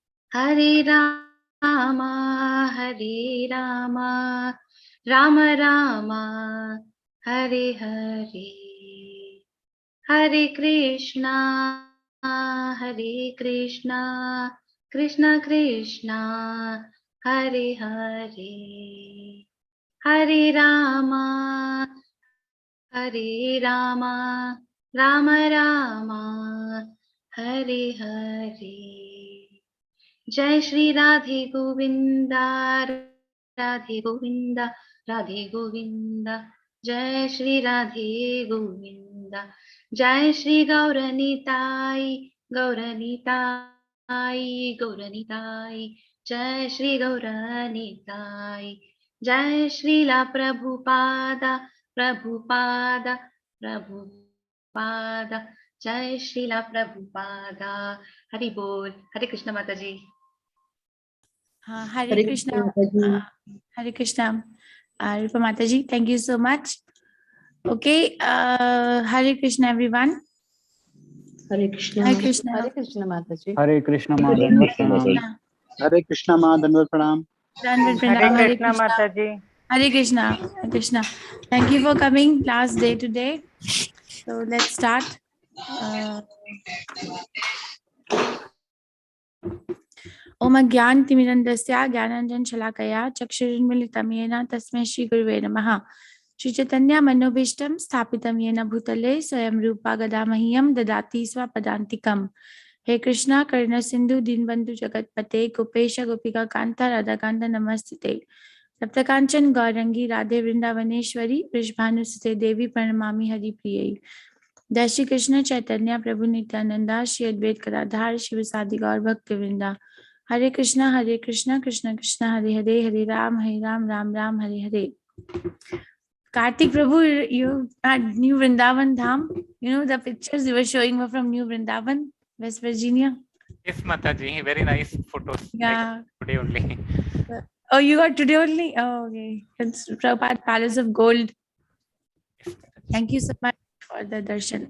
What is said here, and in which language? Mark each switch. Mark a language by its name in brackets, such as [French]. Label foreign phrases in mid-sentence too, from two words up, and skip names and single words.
[Sanskrit] हरे राम, हरे राम, राम राम, हरे हरे, हरे कृष्ण, हरे कृष्ण, कृष्ण कृष्ण, हरे हरे, हरे राम, हरे राम, राम राम, हरे हरे. [Hindi] जय श्री राधे गोविंदा, राधे गोविंदा, राधे गोविंदा, जय श्री राधे गोविंदा, जय श्री गौरनीताई, गौरनीताई, गौरनीताई, जय श्री गौरनीताई, जय श्रीला प्रभुपादा, प्रभुपादा, प्रभुपादा, जय श्रीला प्रभुपादा। हरि बोल। हरे कृष्ण माता जी। [English] Hare Krishna. Hare Krishna. Rupa Mataji, thank you so much. Okay, Hare Krishna, everyone. Hare Krishna. Hare Krishna. Hare Krishna Mataji. Hare Krishna Madhanva Pranam. Hare Krishna Madhanva Pranam. Hare Krishna Mataji. Hare Krishna. Hare Krishna. Thank you for coming last day today. So let's start. [Sanskrit] ओम ज्ञानतिमिरन्दस्य ज्ञानाञ्जनशलाकया चक्षुरुन्मीलितं येन तस्मै श्रीगुरुवे नमः। श्रीचैतन्य मनोभीष्टं स्थापितं येन भूतले स्वयं रूपा गदा मह्यं ददाति स्वपदान्तिकम्। हे कृष्णा करुणा सिन्धु दीनबन्धु जगत्पते गोपेश गोपिका कान्त राधाकान्त नमस्ते। सप्तकाञ्चन गौरंगी राधे वृंदावनेश्वरी वृषभानुसुते देवी प्रणमामि हरिप्रियै। जय श्री कृष्ण चैतन्य प्रभु नित्यानंदा श्री अद्वैत गदाधर शिवसादि गौर भक्तवृंदा। हरे कृष्णा कृष्ण कृष्ण हरे हरे, हरे राम राम राम हरे हरे। [English] Kartik Prabhu, you at New Vrindavan Dham, you know the pictures you were showing were from New Vrindavan, West Virginia. Yes, Mataji, very nice photos. Yeah. Like today only. Oh, you got today only? Oh, okay. It's Prabhupada Palace of Gold. Thank you so much for the darshan.